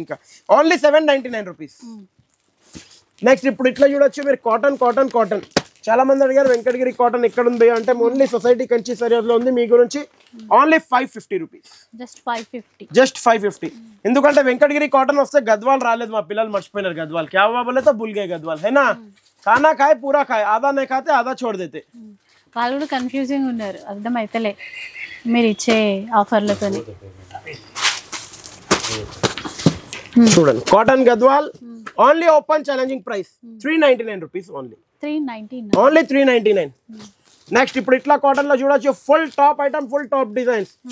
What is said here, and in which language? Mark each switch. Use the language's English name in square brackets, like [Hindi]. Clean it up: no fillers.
[Telugu] ఇంకా only 799 rupees. Next ఇప్పుడు ఇట్లా చూడొచ్చు మీరు కాటన్. చాలా మంది అడిగారు వెంకటగిరి కాటన్ ఎక్కడ ఉంది అంటే ఓన్లీ సొసైటీ కంచి సరిహద్దు లో ఉంది. మీ గురించి ఓన్లీ 550 రూపీస్. జస్ట్ 550. ఎందుకంటే వెంకటగిరి కాటన్ వస్తే గద్వాల్ రాలేదు, మా పిల్లలు మర్చిపోయినారు గద్వాల్. [Hindi] క్యా బోలే తో భూల్ గయే గద్వాల్ है ना. खाना खाए पूरा खाए, आधा नहीं खाते आधा छोड़ देते. [Telugu] వాళ్ళు కూడా కన్ఫ్యూజింగ్ ఉన్నారు, అర్థం అయితలే మీరు ఇచ్చే ఆఫర్లతో. చూడండి cotton Gadwal only open challenging price 399 rupees only. 399. Next ఇప్పుడు ఇట్లా కాటన్ లో చూడొచ్చు full top item, full top designs.